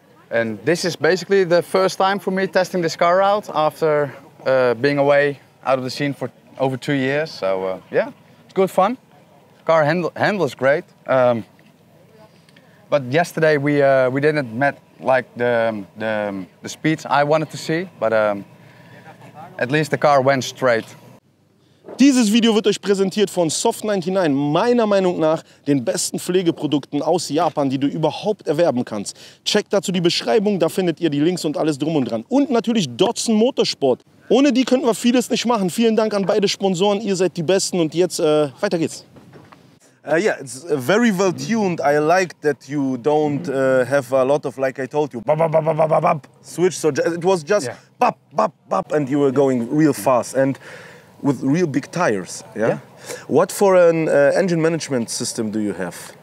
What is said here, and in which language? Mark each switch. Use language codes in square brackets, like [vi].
[en] And this is basically the first time for me testing this car out after being away out of the scene for over 2 years, so yeah, it's good fun. Car handles great, but yesterday we didn't met like the speeds I wanted to see, but at least the car went straight. [de] Dieses Video wird euch präsentiert von Soft99, meiner Meinung nach den besten Pflegeprodukten aus Japan, die du überhaupt erwerben kannst. Checkt dazu die Beschreibung, da findet ihr die Links und alles drum und dran. Und natürlich Datsun Motorsport. Ohne die könnten wir vieles nicht machen. Vielen Dank an beide Sponsoren, ihr seid die Besten und jetzt weiter geht's. [en] Yeah, it's very well tuned. I like that you don't have a lot of, like I told you, bop, bop, bop, bop, bop, bop, switch. So it was just bop, bop, bop, and you were going real fast and with real big tires. Yeah. What for an engine management system do you have?